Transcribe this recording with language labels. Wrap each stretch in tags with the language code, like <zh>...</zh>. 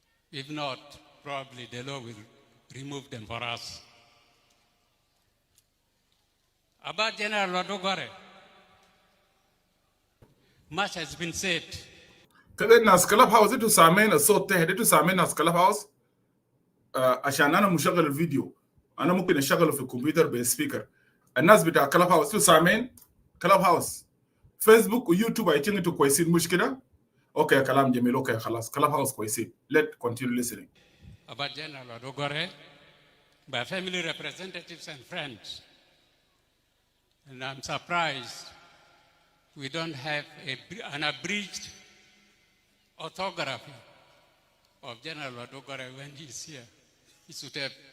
<en>If not, probably the law will remove them for us. About General Lodu Gore, much has been said.</en> <ar>كده الناس كلاب هاوس انتوا سامعين الصوت تحت. انتوا سامعين ناس كلاب هاوس. عشان انا مشغل الفيديو انا ممكن اشغله في الكمبيوتر بالسبيكر. الناس بتاع كلاب هاوس انتوا سامعين كلاب هاوس فيسبوك ويوتيوب اي ثينك انتوا كويسين مش كده؟ اوكي كلام جميل. اوكي خلاص كلاب هاوس كويسين.</ar> <en>Let's continue listening. About General Lodu Gore, by family representatives and friends. And I'm surprised we don't have an abridged autography of General Lodu Gore when he's here.</en>